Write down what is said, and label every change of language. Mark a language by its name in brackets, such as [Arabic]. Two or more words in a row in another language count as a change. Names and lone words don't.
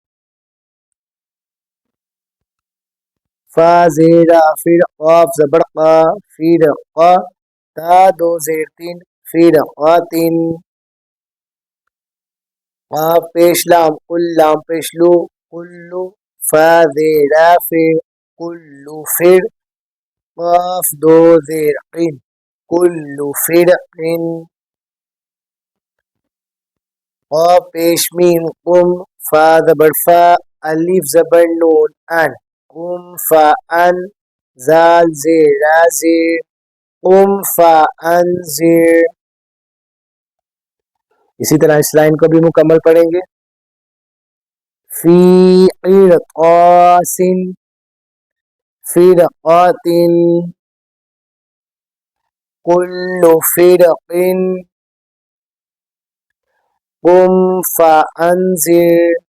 [Urdu] فا زیرا فر، قاف زبر قا، فر قا، تا دو زیر تین، فر قاتن، قاف پیش لام قل، لام پیش لو، قلو، فا زیرا فر، قلو فر، قاف دو زیر قن، کلو فرقن، قاف پیش میم قم، فا زبر فا، الف زبر نون ان، قم فا ان، زال زیرا زیر، قم فا انذر۔ اسی طرح اس لائن کو بھی مکمل پڑھیں گے۔ [Arabic] فی قرطاس، فرقات، کل فرق، قم فانذر۔